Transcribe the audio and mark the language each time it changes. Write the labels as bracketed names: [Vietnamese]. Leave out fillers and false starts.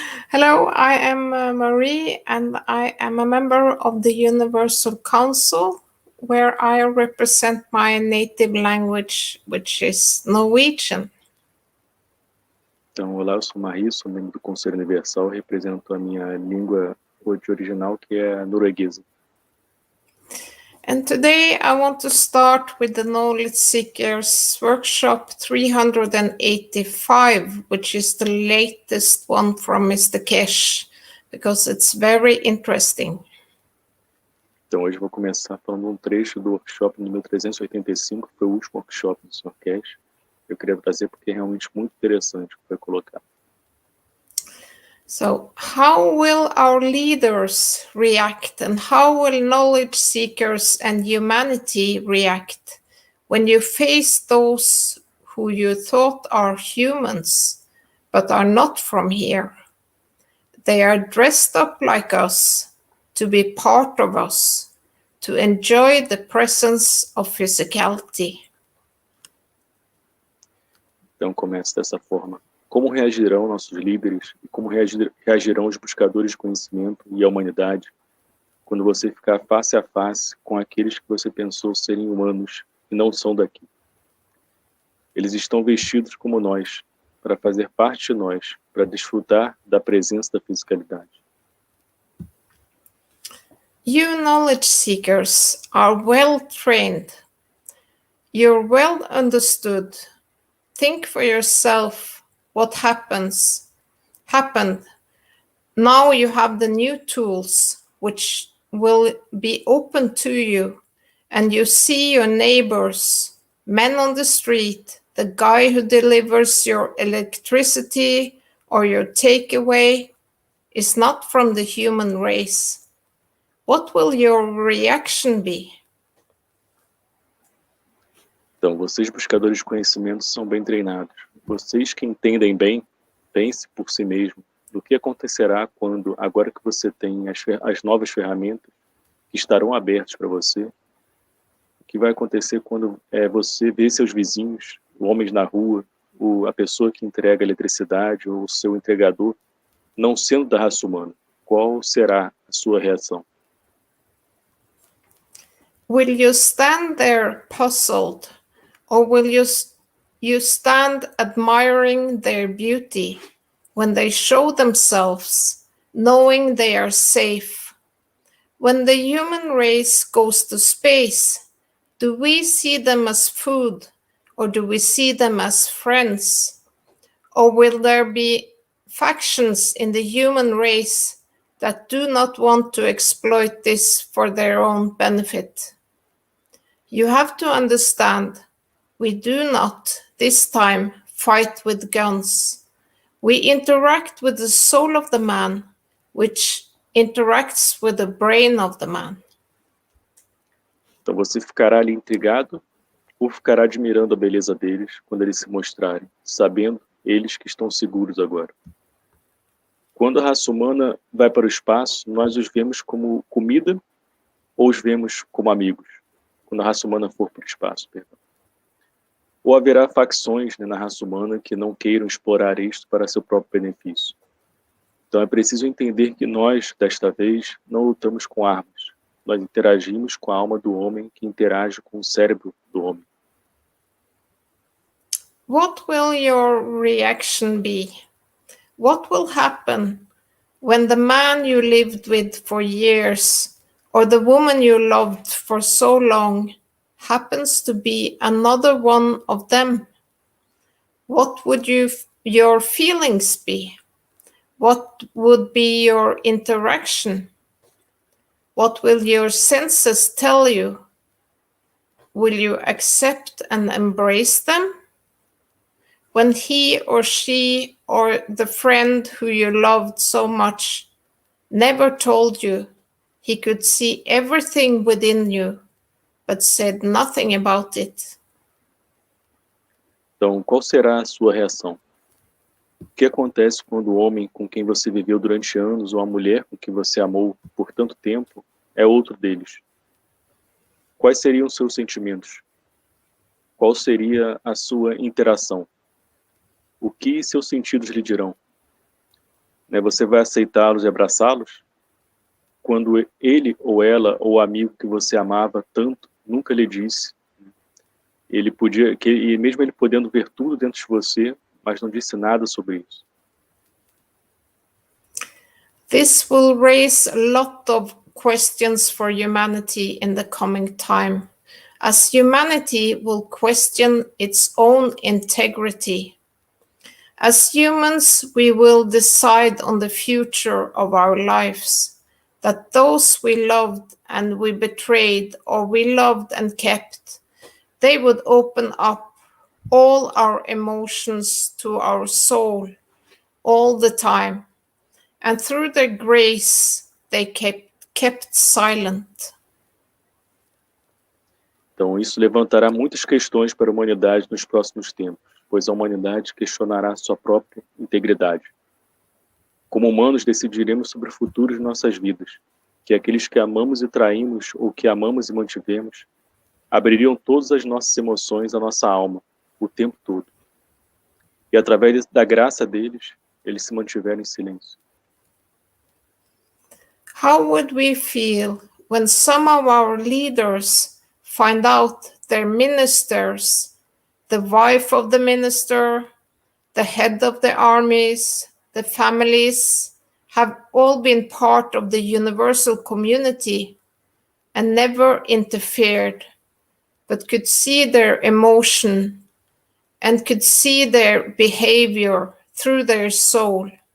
[English] Hello, I am Marie, and I am a member of the Universal Council, where I represent my native language, which is Norwegian. [Portuguese] Então, olá, eu sou Marie, sou membro do Conselho Universal, represento a minha língua original, que é norueguesa. [English] And today I want to start with the Knowledge Seekers Workshop 385, which is the latest one from Mr. Kesh, because it's very interesting. [Portuguese] Então, hoje eu vou começar falando um trecho do workshop número 385, que foi o último workshop do Sr. Kesh. Eu queria trazer porque é realmente muito interessante o que vai colocar. [English] So, how will our leaders react, and how will knowledge seekers and humanity react when you face those who you thought are humans, but are not from here? They are dressed up like us, to be part of us, to enjoy the presence of physicality. [Portuguese] Então, começa dessa forma. Como reagirão nossos líderes e como reagirão os buscadores de conhecimento e a humanidade quando você ficar face a face com aqueles que você pensou serem humanos e não são daqui? Eles estão vestidos como nós, para fazer parte de nós, para desfrutar da presença da fisicalidade. [English] You knowledge seekers are well trained. You're well understood. Think for yourself what happened. Now you have the new tools which will be open to you, and you see your neighbors, men on the street, the guy who delivers your electricity or your takeaway is not from the human race. What will your reaction be? [Portuguese] Então, vocês buscadores de conhecimento são bem treinados. Vocês que entendem bem, pense por si mesmo do que acontecerá quando, agora que você tem as novas ferramentas que estarão abertas para você, o que vai acontecer quando você vê seus vizinhos, homens na rua, a pessoa que entrega eletricidade ou o seu entregador, não sendo da raça humana. Qual será a sua reação? [English] Will you stand there puzzled, or will you stand admiring their beauty when they show themselves, knowing they are safe? When the human race goes to space, do we see them as food, or do we see them as friends? Or will there be factions in the human race that do not want to exploit this for their own benefit? You have to understand, we do not, this time, fight with guns. We interact with the soul of the man, which interacts with the brain of the man. [Portuguese] Então você ficará ali intrigado ou ficará admirando a beleza deles quando eles se mostrarem, sabendo eles que estão seguros agora. Quando a raça humana vai para o espaço, nós os vemos como comida ou os vemos como amigos, quando a raça humana for para o espaço, perdão. Ou haverá facções na raça humana que não queiram explorar isto para seu próprio benefício. Então é preciso entender que nós, desta vez, não lutamos com armas. Nós interagimos com a alma do homem que interage com o cérebro do homem. [English] What will your reaction be? What will happen when the man you lived with for years or the woman you loved for so long happens to be another one of them? What would your feelings be? What would be your interaction? What will your senses tell you? Will you accept and embrace them? When he or she or the friend who you loved so much never told you he could see everything within you, but said nothing about it. [Portuguese] Então, qual será a sua reação? O que acontece quando o homem com quem você viveu durante anos ou a mulher com quem você amou por tanto tempo é outro deles? Quais seriam os seus sentimentos? Qual seria a sua interação? O que seus sentidos lhe dirão? Você vai aceitá-los e abraçá-los? Quando ele ou ela ou o amigo que você amava tanto nunca lhe disse, e mesmo ele podendo ver tudo dentro de você, mas não disse nada sobre isso. [English] This will raise a lot of questions for humanity in the coming time, as humanity will question its own integrity. As humans, we will decide on the future of our lives, that those we loved and we betrayed, or we loved and kept, they would open up all our emotions to our soul all the time, and through their grace they kept silent. [Portuguese] Então isso levantará muitas questões para a humanidade nos próximos tempos, pois a humanidade questionará sua própria integridade. Como humanos decidiremos sobre o futuro de nossas vidas, que aqueles que amamos e traímos ou que amamos e mantivemos abririam todas as nossas emoções à nossa alma, o tempo todo. E através da graça deles, eles se mantiveram em silêncio. [English] How would we feel when some of our leaders find out their ministers the wife of the minister, the head of the armies, the families have all been part of the universal community and never interfered, but could see their emotion and could see their behavior through their soul.